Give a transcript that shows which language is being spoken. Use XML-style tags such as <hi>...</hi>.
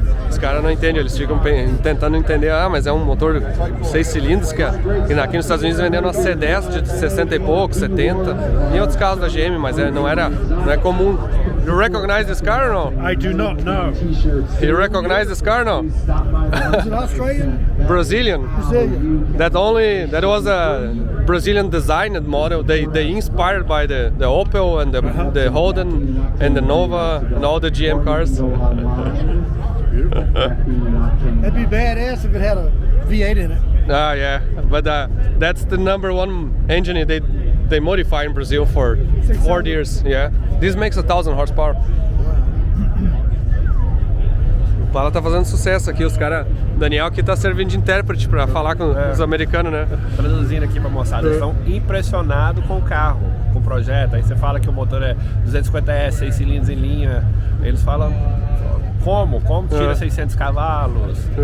<pt>Os caras não entendem, eles ficam tentando entender, mas é um motor 6 cilindros que aqui nos Estados Unidos vendendo uma C10 de 60 e pouco, 70, e outros carros da GM, mas não é comum.</pt> <en>You recognize this car or no? I do not know. You recognize this car or no? Is it Australian? Brazilian. Brazilian. That was a Brazilian designed model. They inspired by the Opel and the Holden and the Nova and all the GM cars. That'd be badass if it had a V8 in it. Ah, yeah, but that's the #1 engine they modify in Brazil for 4 years. Yeah, this makes 1,000 horsepower.</en> <pt>O Opala tá fazendo sucesso aqui, os caras. Daniel aqui tá servindo de intérprete pra falar com os americanos, né? Traduzindo aqui pra moçada, eles estão impressionados com o carro, com o projeto. Aí você fala que o motor é 250S, 6 cilindros em linha. Eles falam, como tira 600 cavalos?</pt>